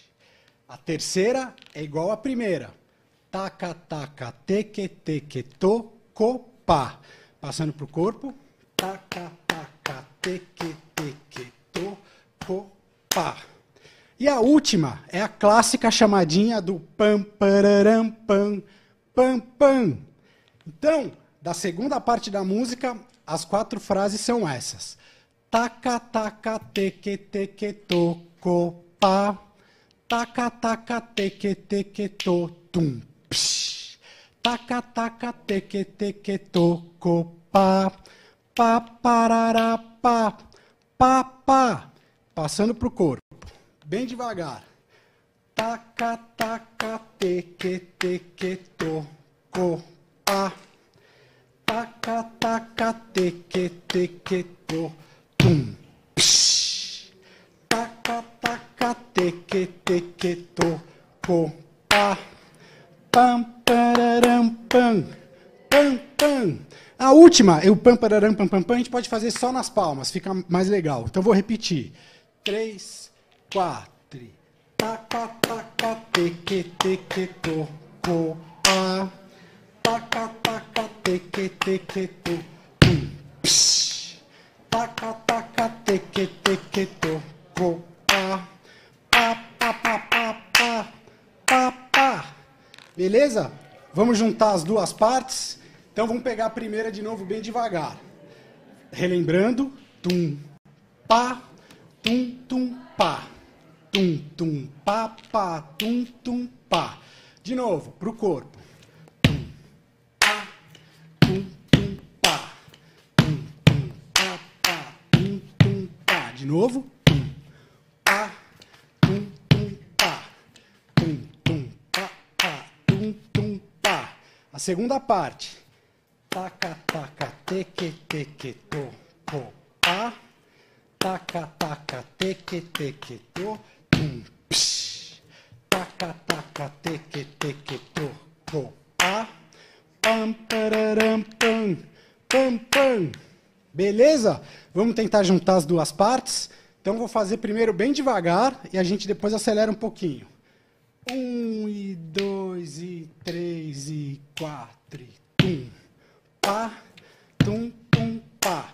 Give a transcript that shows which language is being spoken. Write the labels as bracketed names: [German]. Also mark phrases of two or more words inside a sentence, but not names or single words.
[Portuguese] A terceira é igual à primeira. Taca, taca, teque, teque, toco, pá. Passando para o corpo. Taca, taca, teque, teque, toco, pá. E a última é a clássica chamadinha do pam, pararam, pam, pam, pam. Então, da segunda parte da música, as 4 frases são essas. Taca, taca, teque, teque, toco, pá. Taca, taca, teque, teque, to, tum, psh. Taca, taca, teque, teque, toco, pá. Pá, parará, pá. Pá, pá. Passando para o corpo. Bem devagar. Taca, taca, teque, teque, toco, pá. Taca, taca, teque, teque, to, tum, psh. Taca, taca, teque, teque, toco, pá. Pam, pararam, pam, pam, pam. A última, o pam, pararam, pam, pam, pam, a gente pode fazer só nas palmas, fica mais legal. Então, vou repetir. 3, 4. Taca, taca, teque, teque, toco, pá. Taca, taca, teque, teque, tum, psh. Taca, taca, teque, teque, toco, pá. Pá, pá, pá, pá, pá, pá, pá. Beleza? Vamos juntar as duas partes. Então, vamos pegar a primeira de novo bem devagar. Relembrando. Tum, pá, tum, tum, pá. Tum, tum, pá, pá, tum, tum, pá. De novo, para o corpo. Tum, pá, tum, tum, pá. Tum, tum, pá, pá, tum, tum, pá. De novo. Tum, pá, tum, tum, pá. Tum, tum, pá, pá, tum, tum, pá. A segunda parte. Taca, taca, teque, teque, toco, pá. Taca, taca, teque, teque, to, tum, psh. Taca, taca, teque, teque, toco, pá. Pam, pararam, pam, pam, pam. Beleza? Vamos tentar juntar as duas partes. Então, vou fazer primeiro bem devagar e a gente depois acelera um pouquinho. 1, e 2, e 3, e 4, e pá, tum, tum, pá.